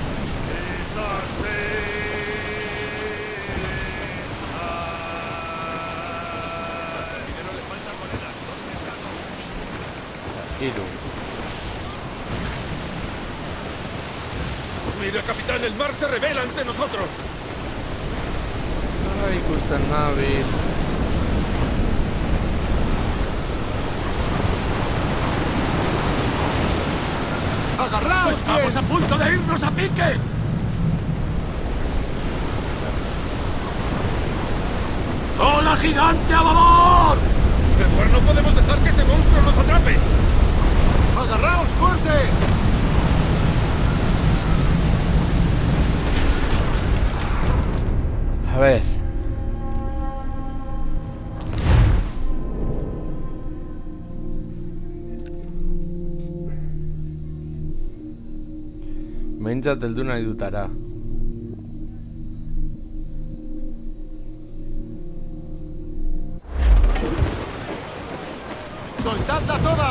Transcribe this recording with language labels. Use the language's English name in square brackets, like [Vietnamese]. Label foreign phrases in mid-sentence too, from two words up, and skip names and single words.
[Spanish] Mira, capitán, el mar se revela ante nosotros. Ay, [Basque] ikusten nabil. [Spanish] ¡Agarraos! ¡Estamos a punto de irnos a pique! ¡Ola gigante a babor! Mejor no podemos dejar que ese monstruo nos atrape. ¡Agarraos fuerte! A ver. [Basque] Behintzat heldu nahi dutara. [Spanish] ¡Soltadla toda!